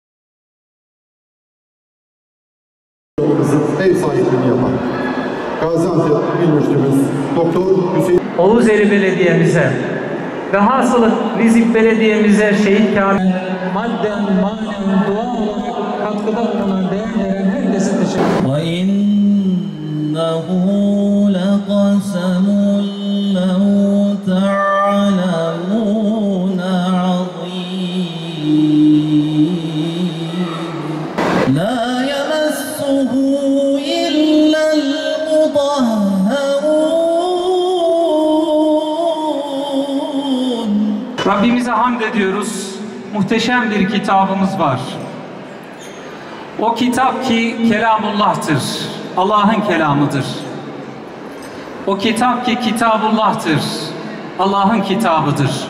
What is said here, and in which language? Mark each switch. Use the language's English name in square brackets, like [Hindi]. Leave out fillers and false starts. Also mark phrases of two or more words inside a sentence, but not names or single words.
[Turkish] ev sahipliğini yapan Gaziantep İl Müftümüz Doktor Hüseyin Oğuzeli Belediye'mize ve hasılı Nizip Belediye'mize şehit Kamil madden manen dua olarak katkıda bulunan değerli herkese teşekkür ederim. [Arabic] وَإِنَّهُ لَقَسَمٌ لَوْ تَعْلَمُونَ عَظِيمٌ لَا يَمَسُّهُ إِلَّا الْمُطَهَّرُونَ. [Turkish] Rabbimize hamd ediyoruz. Muhteşem bir kitabımız var. O kitap ki Kelamullah'tır. Allah'ın kelamıdır. O kitap ki Kitabullah'tır. Allah'ın kitabıdır.